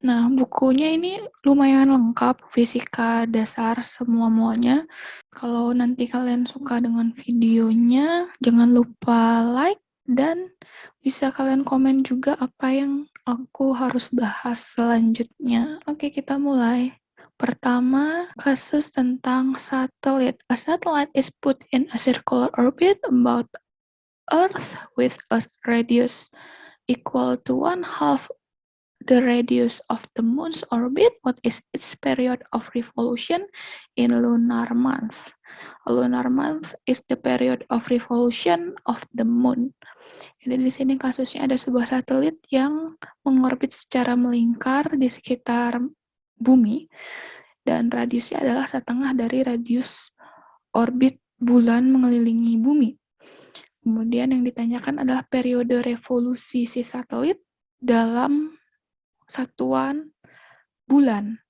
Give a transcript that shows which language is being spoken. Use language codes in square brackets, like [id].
[id] Nah, bukunya ini lumayan lengkap, fisika dasar semua-muanya. Kalau nanti kalian suka dengan videonya, jangan lupa like dan bisa kalian komen juga apa yang aku harus bahas selanjutnya. Oke, kita mulai. Pertama, kasus tentang satelit. [en] A satellite is put in a circular orbit about Earth with a radius equal to 1/2 the radius of the moon's orbit. What is its period of revolution in lunar month? A lunar month is the period of revolution of the moon. [id] Jadi di sini kasusnya ada sebuah satelit yang mengorbit secara melingkar di sekitar bumi dan radiusnya adalah setengah dari radius orbit bulan mengelilingi bumi. Kemudian yang ditanyakan adalah periode revolusi si satelit dalam satuan bulan.